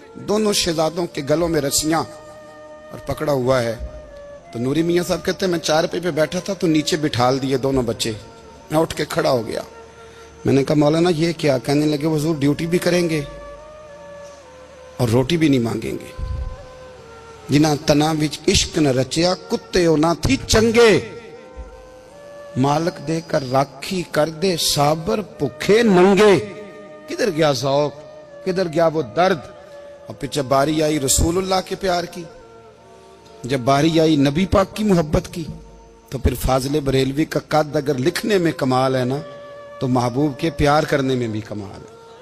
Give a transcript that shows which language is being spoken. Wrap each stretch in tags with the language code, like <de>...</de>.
<ur>دونوں شہزادوں کے گلوں میں رسیاں اور پکڑا ہوا ہے. تو نوری میاں صاحب کہتے ہیں میں چارپائی پہ بیٹھا تھا تو نیچے بٹھال دیے دونوں بچے. میں اٹھ کے کھڑا ہو گیا, میں نے کہا مولانا یہ کیا؟ کہنے لگے حضور ڈیوٹی بھی کریں گے اور روٹی بھی نہیں مانگیں گے.</ur> <pa>جنہاں تنا وچ عشق نہ رچیا کتے نہ تھی چنگے, مالک دے کر راکھی کر دے صابر بھوکے ننگے.</pa> <ur>کدھر گیا ذوق, کدھر گیا وہ درد؟ اور پھر جب باری آئی رسول اللہ کے پیار کی, جب باری آئی نبی پاک کی محبت کی, تو پھر فاضل بریلوی کا قد اگر لکھنے میں کمال ہے نا, تو محبوب کے پیار کرنے میں بھی کمال ہے.</ur>